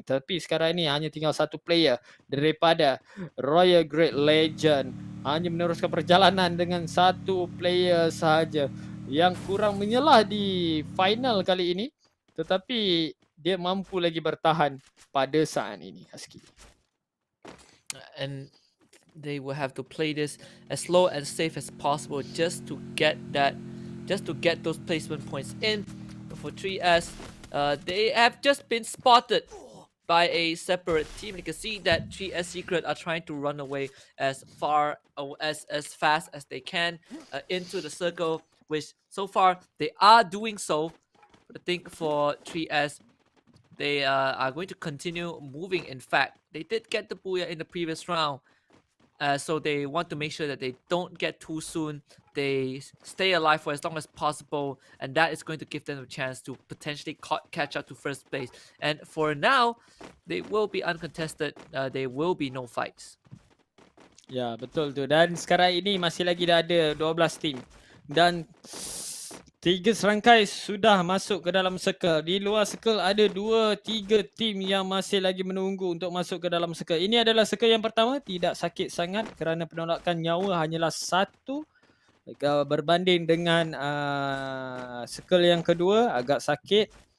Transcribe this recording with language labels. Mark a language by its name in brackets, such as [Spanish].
[Malay] Tapi sekarang ini hanya tinggal satu player daripada Royal Great Legend. Hanya meneruskan perjalanan dengan satu player sahaja yang kurang menyelah di final kali ini. Tetapi dia mampu lagi bertahan pada saat ini, Husky. [English] And they will have to play this as slow and safe as possible just to get those placement points in. But for 3S, they have just been spotted by a separate team. You can see that 3S Secret are trying to run away as fast as they can into the circle, which so far they are doing so. But I think for 3S, they are going to continue moving. In fact, they did get the booyah in the previous round. So they want to make sure that they don't get too soon they stay alive for as long as possible, and that is going to give them a chance to potentially catch up to first place. And for now, they will be uncontested. There will be no fights. [Malay] Ya, betul tu. Dan sekarang ini masih lagi dah ada 12 tim. Dan 3 serangkai sudah masuk ke dalam circle. Di luar circle ada 2-3 tim yang masih lagi menunggu untuk masuk ke dalam circle. Ini adalah circle yang pertama, tidak sakit sangat kerana penolakan nyawa hanyalah 1 berbanding dengan circle yang kedua agak sakit.